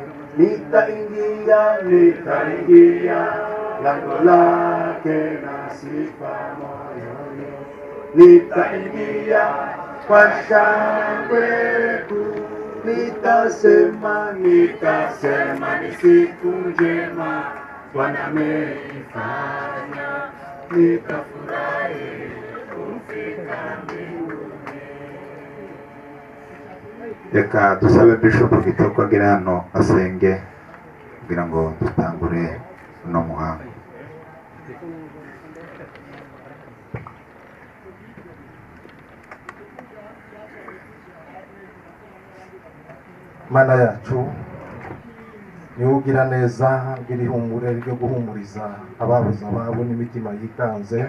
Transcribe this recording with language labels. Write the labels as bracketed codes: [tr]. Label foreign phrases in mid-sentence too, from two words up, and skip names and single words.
[sw] nitaingia lango lake na sifa moyoni, nitaingia kwa shangwe kuu, nitasema ni siku njema Bwana amefanya, nitafurahi kufika mbinguni. [rw] Reka dusabe Bishop Kitoko agere hano asenge kugira ngo dutangure uno muhango. Mana yacu ni ugira neza, ngiri humure ryo guhumuriza ababuze ababo n'imitima yikanze.